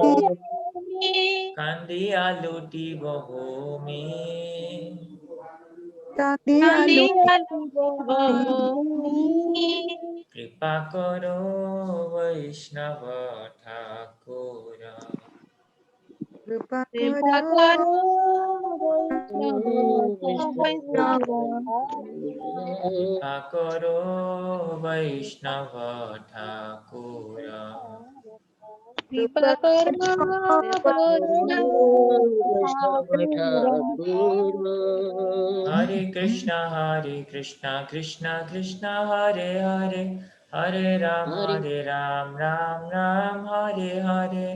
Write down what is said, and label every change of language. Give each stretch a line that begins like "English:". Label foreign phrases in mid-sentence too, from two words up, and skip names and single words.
Bangla: কান্দিয়া লুটিব ভূমি কাঁদিয়া কৃপা করো বৈষ্ণব ঠাকুর कृपा कृपा करो करो কৃপা করো বৈষ্ণব ঠাকুর কৃপা করো
Sanskrit: हरे कृष्णा कृष्णा कृष्णा हरे हरे हरे राम राम राम हरे हरे